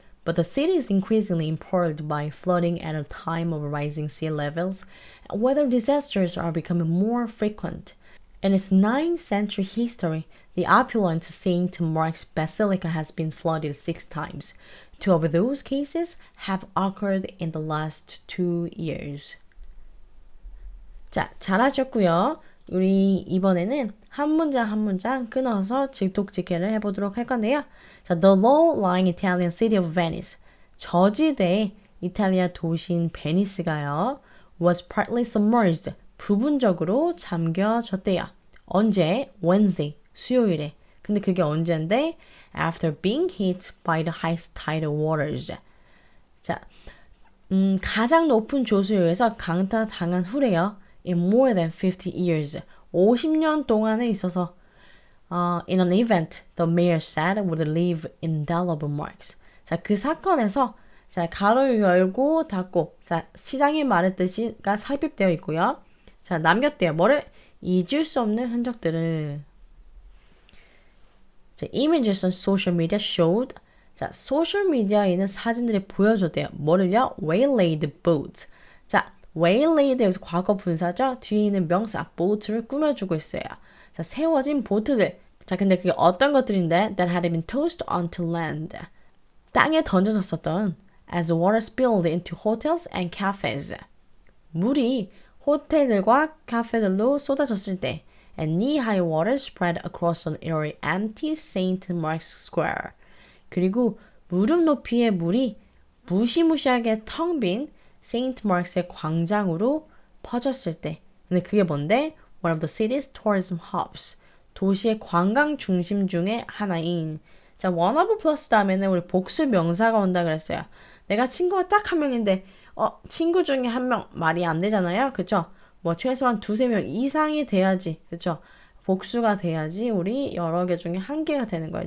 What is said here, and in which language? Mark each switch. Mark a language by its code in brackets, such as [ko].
[en] But the city is increasingly imperiled by flooding at a time of rising sea levels, and weather disasters are becoming more frequent. In its 9th century history, the opulent St. Mark's Basilica has been flooded 6 times. 2 of those cases have occurred in the last 2 years. [ko] 자, 잘하셨고요. 우리 이번에는 한 문장 끊어서 직독직해를 해보도록 할 건데요. [en] 자, the low-lying Italian city of Venice. [ko] 저지대의 이탈리아 도시인 베니스가요. [en] was partly submerged. [ko] 부분적으로 잠겨졌대요. 언제? [en] Wednesday, [ko] 수요일에. 근데 그게 언제인데? [en] After being hit by the highest tidal waters. [ko] 자, 가장 높은 조수요에서 강타당한 후래요. [en] In more than 50 years. [ko] 50년 동안에 있어서 [en] in an event, the mayor said would leave indelible marks. [ko] 자, 그 사건에서 자, 가로 열고 닫고 자, 시장이 말했듯이가 삽입되어 있고요. 자, 남겼대요. 뭐를? 잊을 수 없는 흔적들을. [en] 자, images on social media showed. [ko] 자, 소셜 미디어에 있는 사진들이 보여줬대요. 뭐를요? [en] waylaid boats. [ko] 자, waylaid 여기서 과거 분사죠. 뒤에 있는 명사 boat를 꾸며주고 있어요. 자, 세워진 보트들. 자, 근데 그게 어떤 것들인데? [en] That had been tossed onto land. [ko] 땅에 던져졌었던 [en] as water spilled into hotels and cafes. [ko] 물이 호텔들과 카페들로 쏟아졌을 때 [en] and knee-high water spread across an eerie empty St. Mark's Square. [ko] 그리고 무릎 높이의 물이 무시무시하게 텅 빈 세인트 마크스의 광장으로 퍼졌을 때. 근데 그게 뭔데? [en] One of the city's tourism hubs. [ko] 도시의 관광 중심 중에 하나인. 자, one of plus 다음에는 우리 복수 명사가 온다 그랬어요. 내가 친구가 딱 한 명인데 친구 중에 한 명 말이 안 되잖아요. 그쵸? 뭐 최소한 2-3명 이상이 돼야지. 그쵸? 복수가 돼야지 우리 여러 개 중에 한 개가 되는 거예요.